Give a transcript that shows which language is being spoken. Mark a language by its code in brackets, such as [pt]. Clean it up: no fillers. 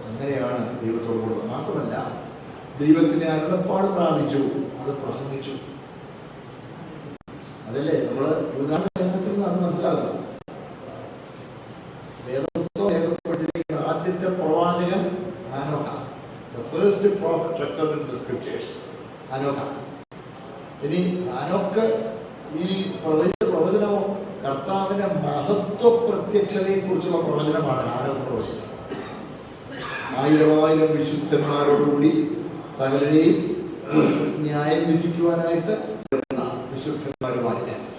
[ml] അങ്ങനെയാണ് ദൈവത്തോട് കൂടെ. മാത്രമല്ല, ദൈവത്തിന്റെ അരുളപ്പാട് പ്രാപിച്ചു, അത് പ്രസംഗിച്ചു. അതല്ലേ നമ്മൾ യൂദാലേഖനത്തിൽ നിന്ന് അത് മനസ്സിലാകുന്നത്. വേദപുസ്തകം രേഖപ്പെടുത്തിയിരിക്കുന്ന ആദ്യത്തെ പ്രവാചകൻ ഹാനോക്ക. [en] The first prophet recorded in the scriptures. [ml] ഹാനോക്ക. ഇനി ഹാനോക്ക് ഈ പ്രവചനമോ കർത്താവിന്റെ മഹത്വ പ്രത്യക്ഷതയെ കുറിച്ചുള്ള പ്രവചനമാണ് ഹാനോക്ക് പ്രവചിച്ചത്. 1000 വിശുദ്ധന്മാരോടുകൂടി സകലരെയും ന്യായം വിധിക്കുവാനായിട്ട് വിശുദ്ധന്മാരുമായി.